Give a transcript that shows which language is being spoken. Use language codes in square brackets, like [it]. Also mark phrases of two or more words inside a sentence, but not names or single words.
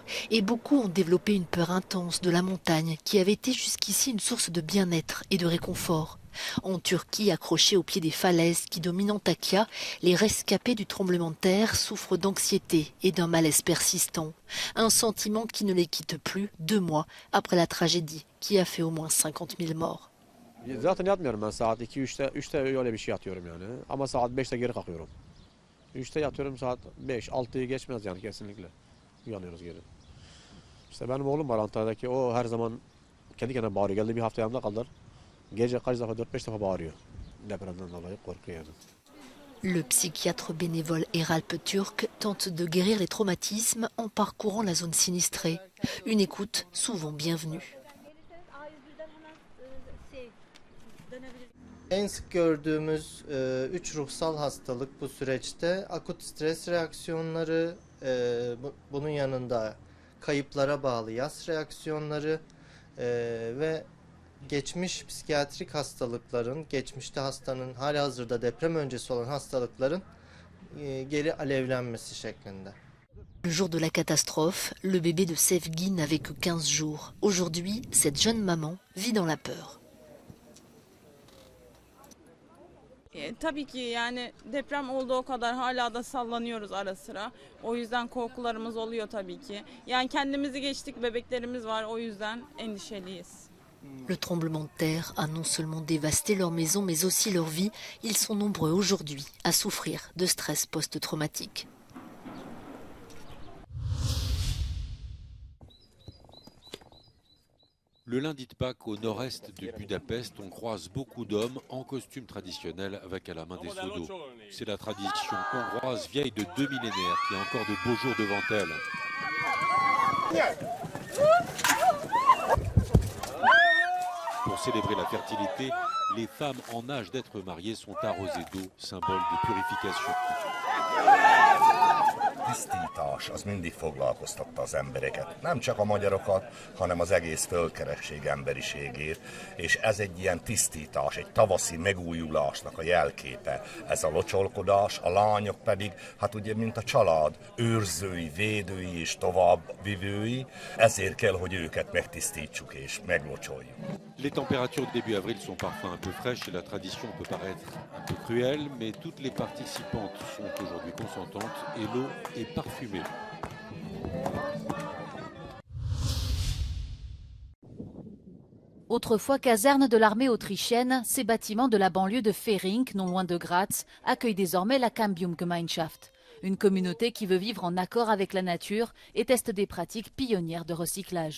[fr] Et beaucoup ont développé une peur intense de la montagne qui avait été jusqu'ici une source de bien-être et de réconfort. En Turquie, accrochés au pied des falaises qui dominent Antakya, les rescapés du tremblement de terre souffrent d'anxiété et d'un malaise persistant. Un sentiment qui ne les quitte plus 2 mois après la tragédie qui a fait au moins 50 000 morts. [tr] Zaten yatmıyorum ben saat 2-3'te öyle bir şey yatıyorum yani. Ama saat 5'te geri kalkıyorum. 3'te yatıyorum saat 5, 6'yı geçmez yani kesinlikle. Uyanıyoruz geri. İşte benim oğlum var Antalya'daki, o her zaman kendi kendine bağırıyor. Geldi bir hafta yanımda kaldılar. Gece kaç defa 4-5 defa bağırıyor. Depremden dolayı korkuyor yani. [fr] Le psychiatre bénévole Eralp Türk tente de guérir les traumatismes en parcourant la zone sinistrée. Une écoute souvent bienvenue. [tr] En sık gördüğümüz 3 ruhsal hastalık bu süreçte akut stres reaksiyonları, bunun yanında kayıplara bağlı yas reaksiyonları ve geçmiş psikiyatrik hastalıkların, geçmişte hastanın halihazırda deprem öncesi olan hastalıkların geri alevlenmesi şeklinde. [fr] Le jour de la catastrophe, le bébé de Sevgi n'avait que 15 jours. Aujourd'hui, cette jeune maman vit dans la peur. [tr] Tabii ki yani deprem olduğu kadar hala da sallanıyoruz ara sıra. O yüzden korkularımız oluyor tabii ki. Yani kendimizi geçtik, bebeklerimiz var, o yüzden endişeliyiz. [fr] Le tremblement de terre a non seulement dévasté leur maison mais aussi leur vie. Ils sont nombreux aujourd'hui à souffrir de stress post-traumatique. Le lundi de Pâques, au nord-est de Budapest, on croise beaucoup d'hommes en costume traditionnel avec à la main des seaux d'eau. C'est la tradition hongroise vieille de 2 millénaires qui a encore de beaux jours devant elle. Pour célébrer la fertilité, les femmes en âge d'être mariées sont arrosées d'eau, symbole de purification. [hu] tisztítás az mindig foglalkoztatta az embereket. Nem csak a magyarokat, hanem az egész földkeresség emberiségét, és ez egy ilyen tisztítás, egy tavaszi megújulásnak a jelképe. Ez a locsolkodás, a lányok pedig, hát ugye, mint a család, őrzői, védői és továbbvivői, ezért kell, hogy őket megtisztítsuk és meglocsoljuk. [fr] Les températures de début avril sont parfois un peu fraîches et la tradition peut paraître un peu cruelle, mais toutes les participantes sont aujourd'hui consentantes et l'eau est parfumée. Autrefois caserne de l'armée autrichienne, ces bâtiments de la banlieue de Fehring, non loin de Graz, accueillent désormais la Cambium-Gemeinschaft, une communauté qui veut vivre en accord avec la nature et teste des pratiques pionnières de recyclage.